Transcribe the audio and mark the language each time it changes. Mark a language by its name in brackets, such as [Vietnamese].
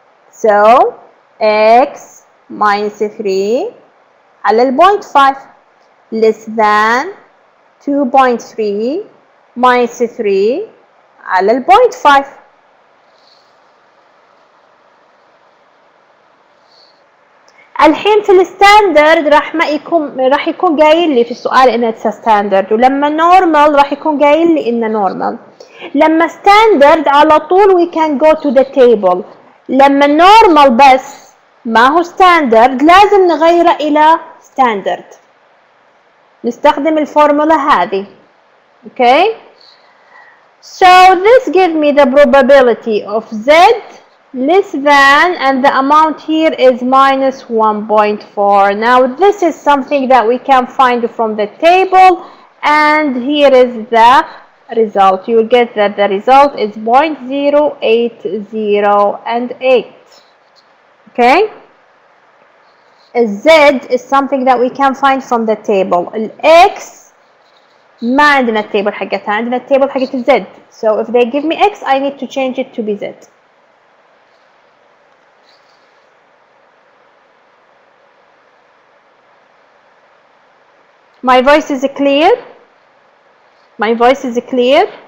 [English] So X minus 3 [Arabic] على ال [English] 0.5 less than 2.3 minus 3 على ال 0.5. [Arabic] الحين في الستاندرد راح يكون قايل لي في السؤال انه ستاندرد، ولما نورمال راح يكون قايل لي انه نورمال. لما ستاندرد على طول [English] we can go to the table. [Arabic] لما نورمال بس ما هو ستاندرد لازم نغيره الى ستاندرد، نستخدم الفورمولا هذه. [English] Okay, so this gives me the probability of Z less than, and the amount here is minus 1.4. Now this is something that we can find from the table, and here is the result. You will get that the result is 0.0808. Okay, Z is something that we can find from the table. [Arabic] X ما عندنا التيبل حقتها، عندنا التيبل حقت Z. [English] So if they give me X I need to change it to be Z. My voice is clear? My voice is clear?